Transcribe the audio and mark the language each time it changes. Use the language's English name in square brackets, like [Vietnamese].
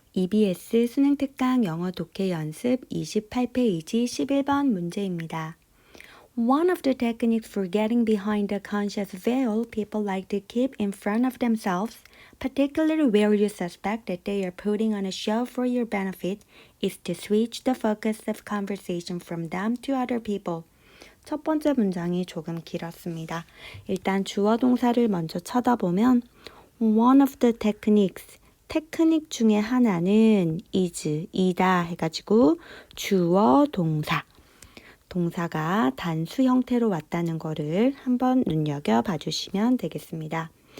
[Korean] EBS 수능 특강 영어 독해 연습 28페이지 11번 문제입니다. [English] One of the techniques for getting behind the conscious veil people like to keep in front of themselves, particularly where you suspect that they are putting on a show for your benefit, is to switch the focus of conversation from them to other people. [Korean] 첫 번째 문장이 조금 길었습니다. 일단 주어 동사를 먼저 쳐다보면 [English] One of the techniques, [Korean] 테크닉 중에 하나는 is, 이다 해가지고 주어 동사, 동사가 단수 형태로 왔다는 거를 한번 눈여겨봐 주시면 되겠습니다.